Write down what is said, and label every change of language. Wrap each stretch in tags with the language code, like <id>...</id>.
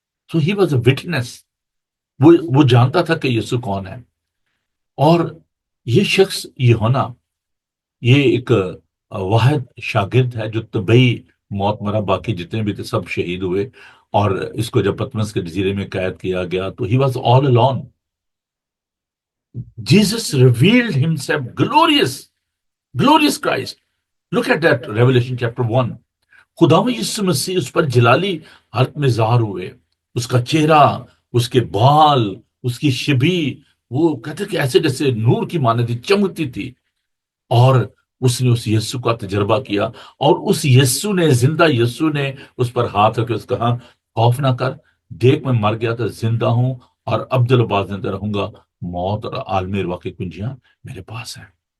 <en>So he was a witness.</en> <hi>वो जानता था कि यीशु कौन है। और ये शख्स यूहन्ना, ये एक वाहिद शागिर्द है जो तबई मौत मरा, बाकी जितने भी थे सब शहीद हुए। और इसको जब पतमस के जजीरे में कैद किया गया तो</hi> <en>He was all alone. Jesus revealed himself glorious, glorious Christ. Look at that, Revelation chapter 1.</en> <hi>खुदावंद यीशु मसीह उस पर जलाली हालत में ज़ाहिर हुए। उसका चेहरा, उसके बाल, उसकी शिबी, वो कहते कि ऐसे जैसे नूर की मानती चमकती थी। और उसने उस यीशु का तजर्बा किया, और उस यीशु ने, जिंदा यीशु ने उस पर हाथ रखे, उसका कहा खौफ ना कर, देख मैं मर गया था, जिंदा हूं और अब्दुल बाज जिंदा रहूंगा, मौत और आलमी अरवा की कुंजियां मेरे पास है।</hi>